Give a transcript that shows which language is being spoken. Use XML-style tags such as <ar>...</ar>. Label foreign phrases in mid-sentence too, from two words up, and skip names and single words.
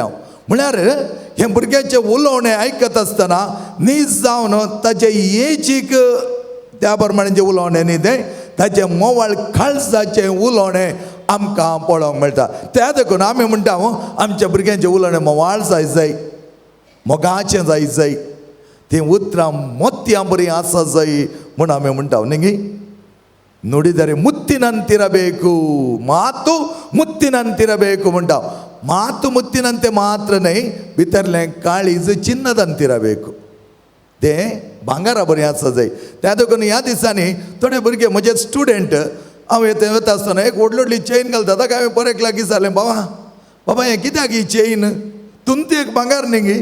<kok>हांव म्हळ्यार हें भुरग्याचें उलोवणें आयकत आसतना नीज जावन ताचे एजीक त्या प्रमाणे जें उलोवणें न्ही तें ताचें मोवाळ काळजाचें उलोवणें आमकां पळोवंक मेळटा. त्या देखून आमी म्हणटा आमच्या भुरग्यांचें उलोवणें मोवाळ जाय, मोगाचें जाय. तीं उतरां मोतयां बरीं आसा जाय म्हूण आमी म्हणटा न्ही.</kok> <kn>ನುಡಿದರೆ ಮುತ್ತಿನಂತಿರಬೇಕು, ಮಾತು ಮುತ್ತಿನಂತಿರಬೇಕು</kn> <kok>म्हणटा.</kok> <kn>ಮಾತು ಮುತ್ತಿನಂತೆ ಮಾತ್ರನೇ</kn> <kok>भितरलें काळीज</kok> <kn>चिन्नದಂತಿರಬೇಕು.</kn> <kok>तें भांगारा बरें आसा जाय. त्या देखून ह्या दिसांनी थोडे भुरगे म्हजे स्टुडंट हांव वता आसतना एक व्हडली चेन घालता. ताका हांवें बरें लागीं जालें, बाबा हें कित्याक ही चेन? तुमती एक भांगार न्ही गे.</kok>